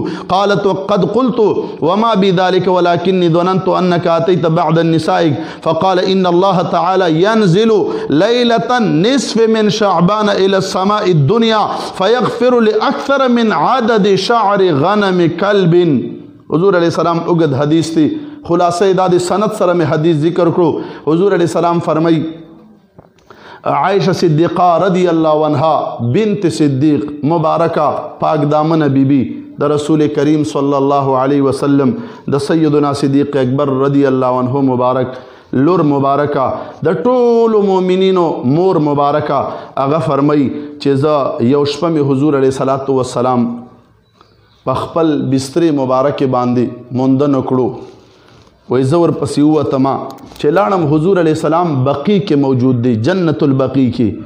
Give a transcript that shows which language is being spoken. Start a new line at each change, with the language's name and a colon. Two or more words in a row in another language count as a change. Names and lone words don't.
Arabic: قالت وقد قلت وما بذلك ولكني ظننت أنك أتيت بعد النساء. فقال إن الله تعالى ينزل ليلة نصف من شعبان إلى السماء الدنيا فيغفر لأكثر من عدد شعر غنم كلب.
Pashto: حضور
Arabic: علیہ السلام
Pashto: اوږد حدیث دی، خلاصه دا د سند سره می حدیث ذکر کړو. حضور علیہ السلام فرمای عائشہ صدیقہ
Arabic: رضی اللہ عنہا
Pashto: بنت صدیق مبارکہ پاک دامن بی بی د رسول کریم
Arabic: صلی اللہ علیہ وسلم
Pashto: د سیدنا صدیق اکبر
Arabic: رضی اللہ عنہ
Pashto: مبارک لور مبارکہ د ټولو مؤمنینو مور مبارکہ هغه فرمای چې زه یو شپه مې حضور
Arabic: علیه صلوات و سلام
Pashto: په خپل بسترې مبارکې باندې مونده نکړو. وایي زه ورپسې ووتم چې لاړم حضور
Arabic: علیه السلام
Pashto: بقیع کې موجود دی، جنت البقیع کې.